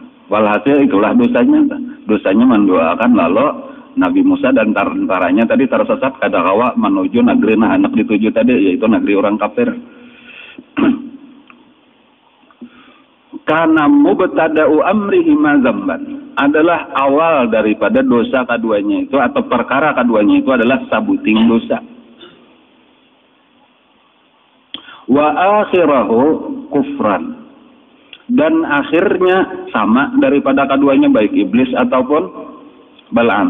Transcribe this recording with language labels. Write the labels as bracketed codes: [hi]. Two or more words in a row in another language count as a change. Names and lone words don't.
[bjn] Walhasil itulah dosanya. Dosanya mendoakan lalu Nabi Musa dan tentaranya tadi tersesat kada kawa menuju negeri anak dituju tadi yaitu negeri orang kafir. [id] Karena [ar] mubtada'u amrihima dzamban [id] adalah awal daripada dosa keduanya itu atau perkara keduanya itu adalah sabuting dosa. [ar] Wa akhirahu kufran. [id] Dan akhirnya sama daripada keduanya baik iblis ataupun Bal'am.